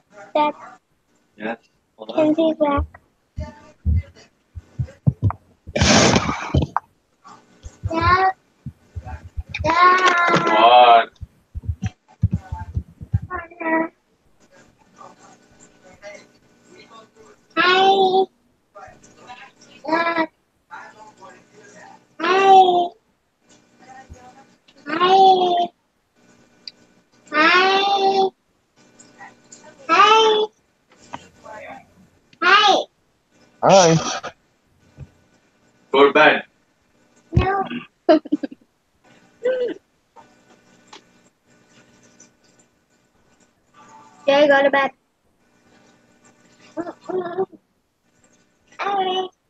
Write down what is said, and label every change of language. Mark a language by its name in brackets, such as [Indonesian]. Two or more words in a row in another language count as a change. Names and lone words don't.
[English] Dad, Yes. Kenzie's back. Dad. Dad. What? Hi. Dad. Hi. Hi. Hi. Hi. Hi. Hi. Go to bed. No. Jerry, go to bed. Hi.